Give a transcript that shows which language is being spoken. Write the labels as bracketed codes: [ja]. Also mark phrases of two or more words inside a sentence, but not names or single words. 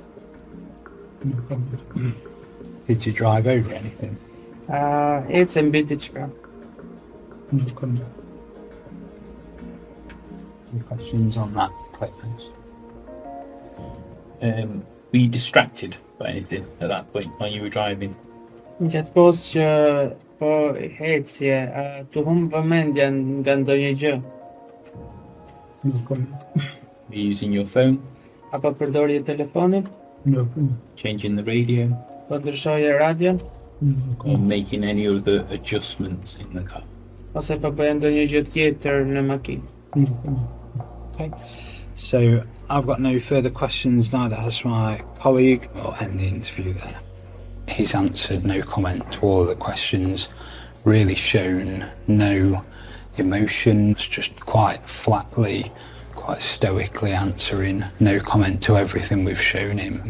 [en] Did you drive over anything? It's in Bitichka. Any questions on that, Clayton? Were you distracted by anything at that point when you were driving? [sq] Gjatë kohës që po ecje, të humbë vëmendja nga ndonjë gjë. [en] Were you using your phone? [sq] Apo përdorje telefonin? [en] Changing the radio? [sq] Po ndryshoje radion? [en] Or making any other adjustments in the car? [sq] Ose po bëja ndonjë gjë tjetër në makinë. [en] Okay. So I've got no further questions, neither has my colleague. I'll end the interview there. He's answered no comment to all of the questions, really shown no emotions, just quite flatly, quite stoically answering, no comment to everything we've shown him.